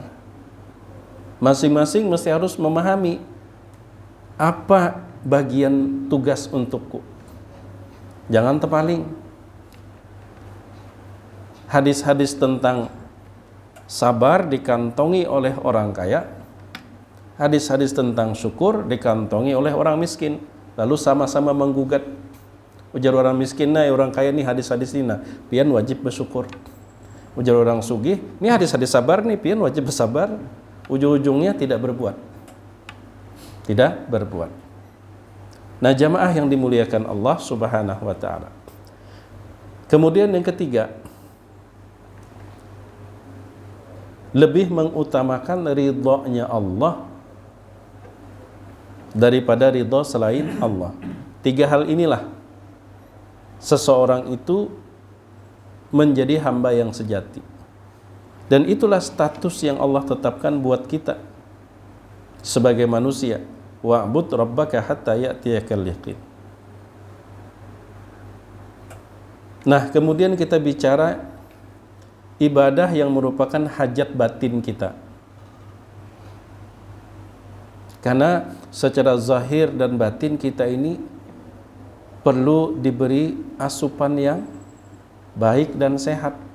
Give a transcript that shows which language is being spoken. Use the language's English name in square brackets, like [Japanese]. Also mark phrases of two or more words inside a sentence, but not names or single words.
[Indonesian] Masing-masing mesti harus memahami apa bagian tugas untukku. Jangan terpaling. hadis-hadis tentang sabar dikantongi oleh orang kaya, hadis-hadis tentang syukur dikantongi oleh orang miskin, lalu sama-sama menggugat. Ujar orang miskin, nah orang kaya nih hadis-hadis ini, nah pian wajib bersyukur. Ujar orang sugih, ini hadis-hadis sabar nih, pian wajib bersabar. Ujung-ujungnya tidak berbuat. Tidak berbuat. Nah, jamaah yang dimuliakan [Arabic] الله سبحانه وتعالى. [Indonesian] Kemudian yang ketiga, lebih mengutamakan ridhonya Allah daripada ridho selain Allah. Tiga hal inilah seseorang itu menjadi hamba yang sejati. Dan itulah status yang Allah tetapkan buat kita sebagai manusia. [Arabic] واعبد ربك حتى يأتيك اليقين. [Indonesian] Nah, kemudian kita bicara ibadah yang merupakan hajat batin kita. Karena secara zahir dan batin kita ini perlu diberi asupan yang baik dan sehat.